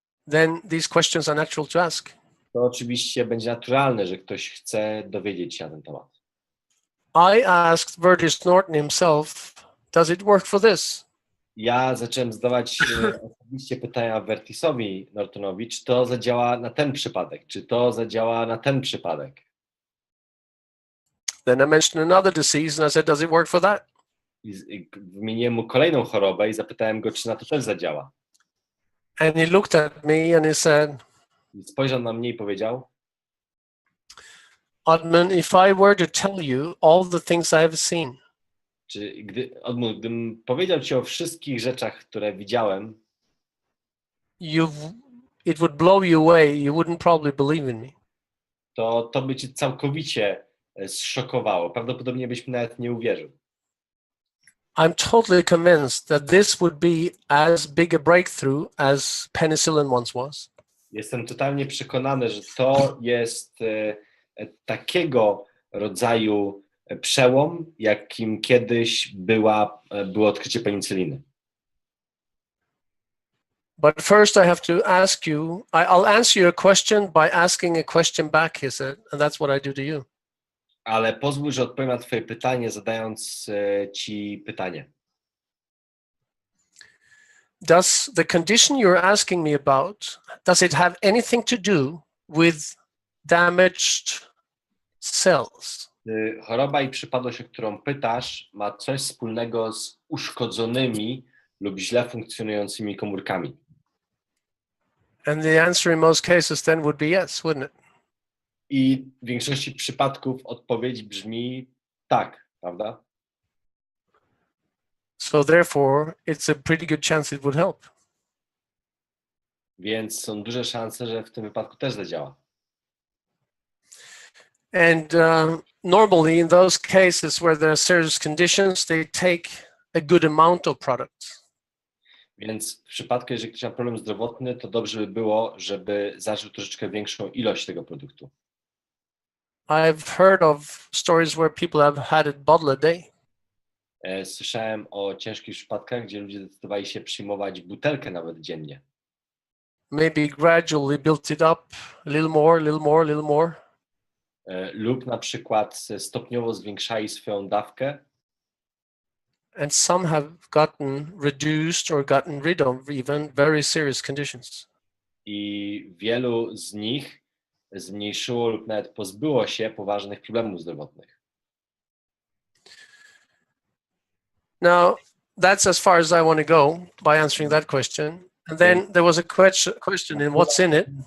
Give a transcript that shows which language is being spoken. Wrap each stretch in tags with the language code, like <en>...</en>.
<en>then these questions are natural to ask.</en> <pl>to oczywiście będzie naturalne, że ktoś chce dowiedzieć się na ten temat.</pl> <en>I asked Vertis Norton himself, does it work for this?</en> <pl>Ja zacząłem zadawać osobiście pytania Vertisowi Nortonowi, czy to zadziała na ten przypadek, czy to zadziała na ten przypadek.</pl> <en>Then I mentioned another disease and I said, does it work for that?</en> <pl>I wymieniłem mu kolejną chorobę i zapytałem go, czy na to też zadziała.</pl> <en>And he looked at me and he said,</en> <pl>I spojrzał na mnie i powiedział,</pl> <en>Oddmund, if I were to tell you all the things I have seen,</en> <pl>gdybym powiedział ci o wszystkich rzeczach, które widziałem,</pl> <en>it would blow you away. You wouldn't probably believe in me.</en> <pl>to by cię całkowicie zszokowało. Prawdopodobnie byś mi nawet nie uwierzył.</pl> <en>I'm totally convinced that this would be as big a breakthrough as penicillin once was.</en> <pl>Jestem totalnie przekonany, że to jest takiego rodzaju przełom, jakim kiedyś było odkrycie penicyliny.</pl> <en>But first I have to ask you, I'll answer your question by asking a question back, he said, and that's what I do to you.</en> <pl>Ale pozwól, że odpowiem na twoje pytanie, zadając ci pytanie.</pl> <en>Does the condition you're asking me about, does it have anything to do with damaged cells?</en> <pl>Choroba i przypadłość, o którą pytasz, ma coś wspólnego z uszkodzonymi lub źle funkcjonującymi komórkami.</pl> <en>And the answer in most cases then would be yes, wouldn't it?</en> <pl>I w większości przypadków odpowiedź brzmi tak, prawda?</pl> <en>So therefore, it's a pretty good chance it would help.</en> <pl>Więc są duże szanse, że w tym wypadku też zadziała.</pl> <en>And normally in those cases where there are serious conditions, they take a good amount of products.</en> <pl>Więc w przypadku, jeżeli ktoś ma problem zdrowotny, to dobrze by było, żeby zażył troszeczkę większą ilość tego produktu.</pl> <en>I've heard of stories where people have had a bottle a day.</en> <pl>Słyszałem o ciężkich przypadkach, gdzie ludzie zdecydowali się przyjmować butelkę nawet dziennie.</pl> <en>Maybe gradually built it up a little more, a little more, a little more.</en> <pl>Lub na przykład stopniowo zwiększali swoją dawkę.</pl> <en>And some have gotten reduced or gotten rid of even very serious conditions.</en> <pl>I wielu z nich zmniejszyło lub nawet pozbyło się poważnych problemów zdrowotnych.</pl> <en>Now, that's as far as I want to go by answering that question. And then there was a question in what's in it.</en>